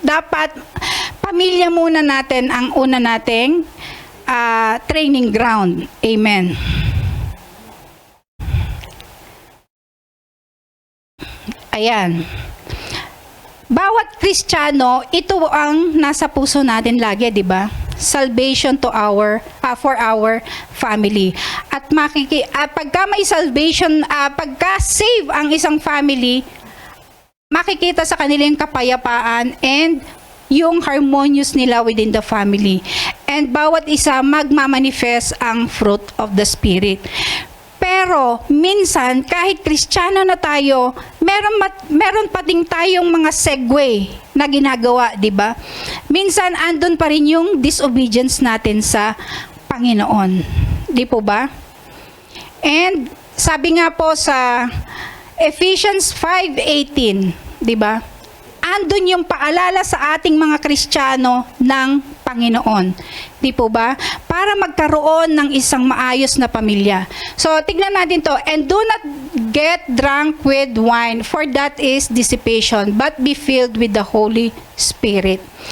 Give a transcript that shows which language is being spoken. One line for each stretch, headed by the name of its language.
Filipino: Dapat pamilya muna natin ang una nating training ground. Amen. Ayan. Bawat Kristiyano, ito ang nasa puso natin lagi, di ba?
English: Salvation to for our family.
Filipino: At pagka may salvation, pagka save ang isang family, makikita sa kanilang kapayapaan and yung harmonious nila within the family.
English: And
Filipino: bawat isa magmamanifest ang
English: fruit of the Spirit.
Filipino: Pero minsan, kahit Kristiyano na tayo, meron pa din tayong mga segue na ginagawa, di ba? Minsan, andun pa rin yung disobedience natin sa Panginoon. Di po ba? And sabi nga po sa Ephesians 5:18, di ba? Andun yung paalala sa ating mga Kristiyano ng Panginoon. Di po ba? Para magkaroon ng isang maayos na pamilya. So, tignan natin to.
English: And do not get drunk with wine, for that is dissipation, but be filled with the Holy Spirit.